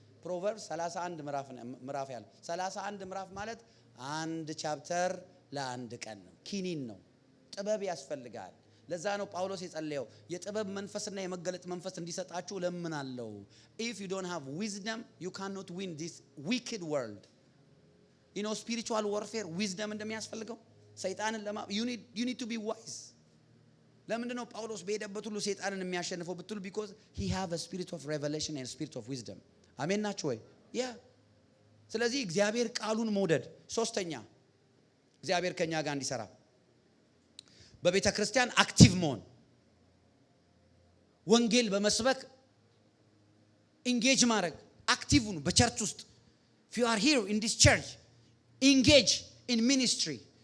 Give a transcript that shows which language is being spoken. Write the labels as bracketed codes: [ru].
[am] Proverbs 31 ምዕራፍ ያለው 31 ምዕራፍ ማለት 1 ቻፕተር ለአንድ ቀን ነው። ኪኒን ነው። ጥበብ ያስፈልጋል። ለዛ ነው ጳውሎስ የጸለየው የጥበብ መንፈስና የመገለጥ መንፈስ እንዲሰጣችሁ ለምናለው። [en] If you don't have wisdom, you cannot win this wicked world. You know spiritual warfare wisdom [am] እንደሚያስፈልገው ሰይጣንን [en] you need to be wise. [am] ለምንድን ነው ጳውሎስ በሄደበት ሁሉ ሰይጣንን የሚያሸንፈው ብትሉ [en] because he have a spirit of revelation and a spirit of wisdom. [am] አሜን ናችሁ ወይ? ያ ስለዚህ እግዚአብሔር ቃሉን መውደድ። ሶስተኛ እግዚአብሔር ከኛ ጋር እንዲሰራ በቤተ ክርስቲያን አክቲቭ መሆን፣ ወንጌል በመስበክ ኢንጌጅ ማድረግ። አክቲቭ ሁኑ በቸርች ውስጥ። [en] if you are here in this church engage in ministry።